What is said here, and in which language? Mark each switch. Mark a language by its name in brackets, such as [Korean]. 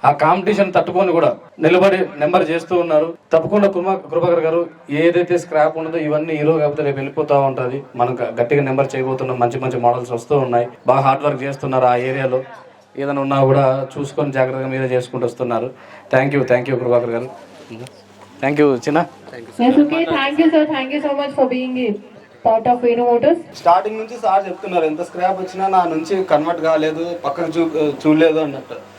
[Telugu] ఆ కాంపిటీషన్ తట్టుకొని కూడా నిలబడి నెంబర్ చేస్తూ ఉన్నారు. తప్పకుండా కృపాకర్ గారు ఏదైతే స్క్రాప్ ఉన్నదో ఇవన్నీ ఈరోజు కాకపోతే రేపు వెళ్ళిపోతా ఉంటది. మనం గట్టిగా నెంబర్ చేయబోతున్నాం. మంచి మోడల్స్ వస్తూ ఉన్నాయి. బాగా హార్డ్ వర్క్ చేస్తున్నారు. ఆ ఏరియాలో ఏదైనా ఉన్నా కూడా చూసుకొని జాగ్రత్తగా మీరే చేసుకుంటూ వస్తున్నారు. థ్యాంక్ యూ కృపాకర్ గారు. థ్యాంక్ యూ చిన్న. [English] Yes, okay. Thank you sir, thank you so much for being here. part of Venu Motors? [Telugu] Starting నుంచి సార్ చెప్తున్నారు ఎంత స్క్రాప్ వచ్చినా నా నుంచి కన్వర్ట్ కాలేదు, పక్కకు చూడలేదు అన్నట్టు.